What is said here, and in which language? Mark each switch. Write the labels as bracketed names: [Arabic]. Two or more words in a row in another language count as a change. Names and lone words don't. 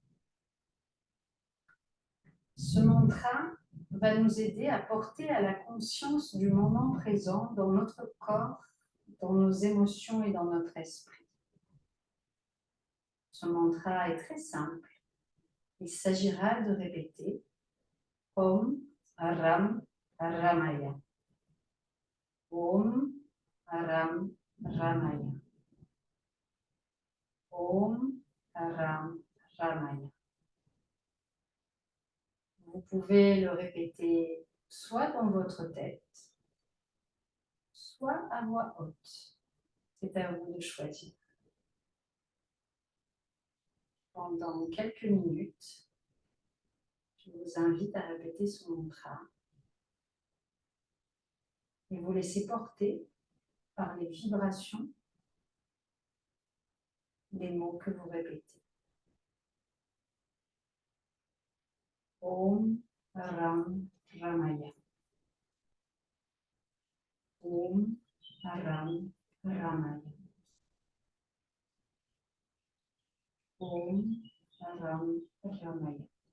[French] Ce mantra va nous aider à porter à la conscience du moment présent dans notre corps, dans nos émotions et dans notre esprit. Ce mantra est très simple. Il s'agira de répéter [Sanskrit] ॐ राम रामाय. ॐ राम रामाय. ॐ राम रामाय. [French] Vous pouvez le répéter soit dans votre tête, soit à voix haute. C'est à vous de choisir. Pendant quelques minutes, je vous invite à répéter ce mantra et vous laisser porter par les vibrations des mots que vous répétez. [Sanskrit] ॐ राम रामाय. ॐ राम रामाय. ॐ राम रामाय.